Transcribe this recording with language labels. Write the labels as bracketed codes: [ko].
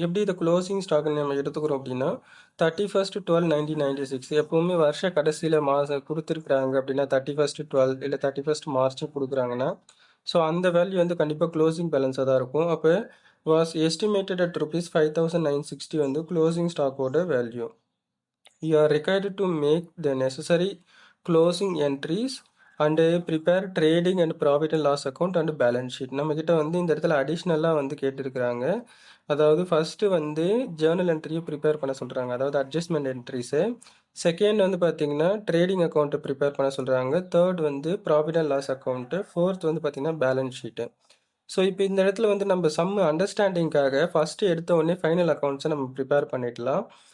[ta] எப்படி இதை க்ளோசிங் ஸ்டாக்னு நம்ம எடுத்துக்கிறோம் அப்படின்னா 31/12/1996 எப்பவுமே வருஷ கடைசியில் மாதம் கொடுத்துருக்குறாங்க அப்படின்னா 31/12 இல்லை 31 March கொடுக்குறாங்கன்னா ஸோ அந்த வேல்யூ வந்து கண்டிப்பாக க்ளோசிங் பேலன்ஸாக தான் இருக்கும். அப்போ [en] was estimated at [ta] ₹5,960 வந்து க்ளோசிங் ஸ்டாக்கோட value. [en] You are required to make the necessary closing entries and prepare trading and profit and loss account and balance sheet. [ta] நம்மக்கிட்ட வந்து இந்த இடத்துல அடிஷ்னலாக வந்து கேட்டிருக்கிறாங்க. அதாவது ஃபஸ்ட்டு வந்து ஜேர்னல் என்ட்ரியை ப்ரிப்பேர் பண்ண சொல்கிறாங்க, அதாவது அட்ஜஸ்ட்மெண்ட் என்ட்ரிஸு. செகண்ட் வந்து பார்த்தீங்கன்னா ட்ரேடிங் அக்கௌண்ட்டை ப்ரிப்பேர் பண்ண சொல்கிறாங்க. தேர்ட் வந்து profit and loss account. Fourth வந்து பார்த்தீங்கன்னா பேலன்ஸ் ஷீட்டு. ஸோ இப்போ இந்த இடத்துல வந்து நம்ம சம் அண்டர்ஸ்டாண்டிங்காக ஃபஸ்ட்டு எடுத்த உடனே ஃபைனல் அக்கௌண்ட்ஸை நம்ம ப்ரிப்பேர் பண்ணிடலாம்.